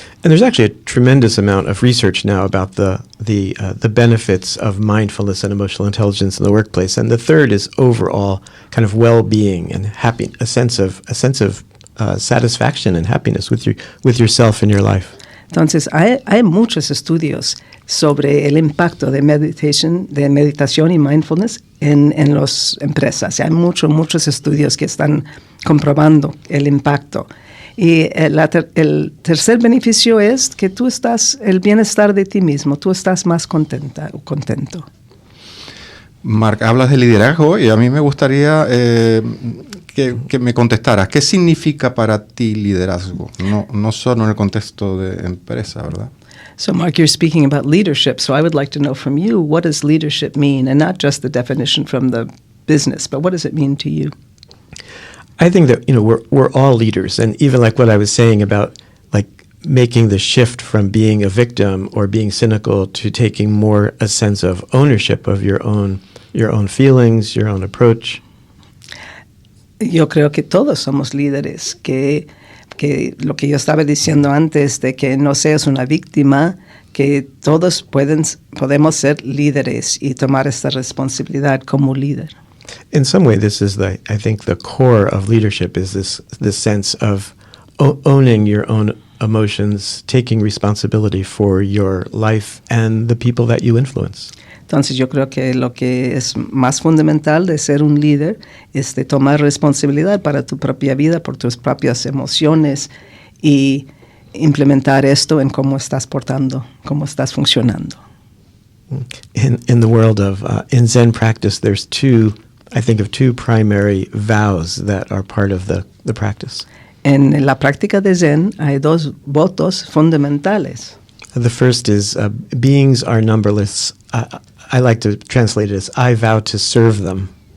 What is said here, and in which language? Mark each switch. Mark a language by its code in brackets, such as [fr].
[en] And there's actually a tremendous amount of research now about the benefits of mindfulness and emotional intelligence in the workplace. And the third is overall kind of well-being and a sense of satisfaction and happiness with yourself and your life. [es] Entonces, hay muchos estudios sobre el impacto de meditación y mindfulness en las empresas. Hay muchos estudios que están comprobando el impacto. Y el tercer beneficio es que el bienestar de ti mismo, tú estás más contento. Marc, hablas de liderazgo y a mí me gustaría que me contestaras. ¿Qué significa para ti liderazgo? No solo en el contexto de empresa, ¿verdad? [en] So, Marc, you're speaking about leadership, so I would like to know from you, what does leadership mean? And not just the definition from the business, but what does it mean to you? I think that, we're all leaders, and even like what I was saying about like making the shift from being a victim or being cynical to taking more a sense of ownership of your own feelings, your own approach. [es] Yo creo que todos somos líderes, que lo que yo estaba diciendo antes de que no seas una víctima, que todos podemos ser líderes y tomar esta responsabilidad como líder. [en] In some way, this is I think the core of leadership is this sense of owning your own emotions, taking responsibility for your life and the people that you influence. [es] Entonces yo creo que lo que es más fundamental de ser un líder es de tomar responsabilidad para tu propia vida, por tus propias emociones y implementar esto en cómo estás portando, cómo estás funcionando. [en] In the world of in Zen practice, there's two primary vows that are part of the practice. [es] En la práctica de Zen hay 2 votos fundamentales. [en] The first is beings are numberless. I like to translate it as I vow to serve them.